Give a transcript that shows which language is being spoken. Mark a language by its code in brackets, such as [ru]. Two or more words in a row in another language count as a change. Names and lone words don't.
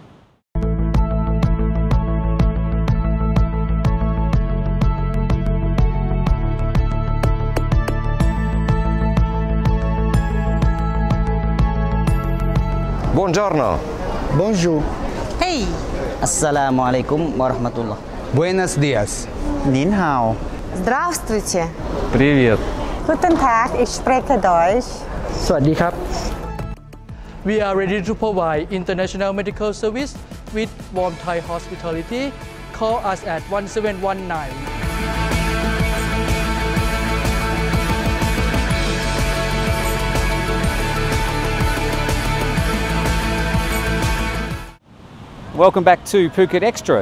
[it] Buongiorno. [fr] Bonjour. [ar] Hey! السلام عليكم ورحمة الله. [es] Buenos dias. [zh] 您好. [ru] Здравствуйте. Привет. [de] Guten Tag, ich spreche Deutsch. [th] สวัสดีครับ [en] We are ready to provide international medical service with warm Thai hospitality. Call us at 1719. Welcome back to Phuket Xtra.